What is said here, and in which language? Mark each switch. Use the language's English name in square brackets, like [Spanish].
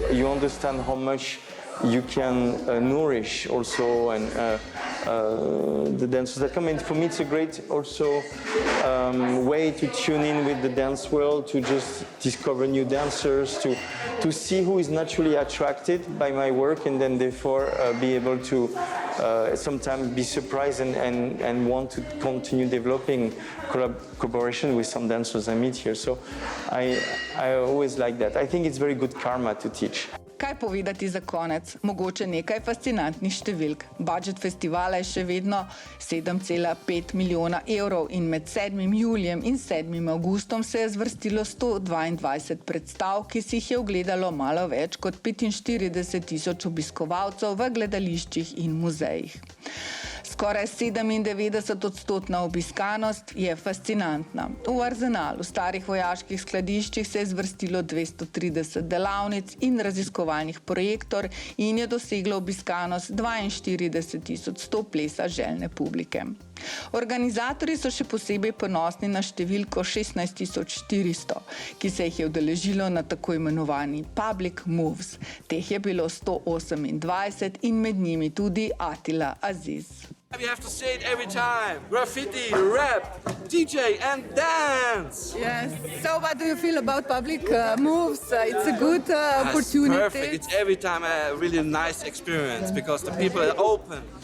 [English] You understand how much you can nourish also and the dancers that come in. For me, it's a great also way to tune in with the dance world, to just discover new dancers, to see who is naturally attracted by my work and then therefore be able to sometimes be surprised and want to continue developing collaboration with some dancers I meet here. So I always like that. I think it's very good karma to teach. [Slovenian] Kaj povedati za konec? Mogoče nekaj fascinantnih številk. Budžet festivala je še vedno 7,5 milijona evrov in med 7. julijem in 7. avgustom se je zvrstilo 122 predstav, ki si jih je ogledalo malo več kot 45,000 obiskovalcev v gledališčih in muzejih. Skoraj 97% obiskanost je fascinantna. V arzenalu starih vojaških skladiščih se je zvrstilo 230 delavnic in raziskovalnih projektor in je doseglo obiskanost 42,100 plesa željne publike. Organizatorji so še posebej ponosni na številko 16,400, ki se jih je udeležilo na tako imenovani Public Moves. Teh je bilo 128 in med njimi tudi Attila Aziz. [English] We have to say it every time. Graffiti, rap, DJ and dance. Yes. So what do you feel about public moves? It's a good opportunity. It's perfect. It's every time a really nice experience because the people are open.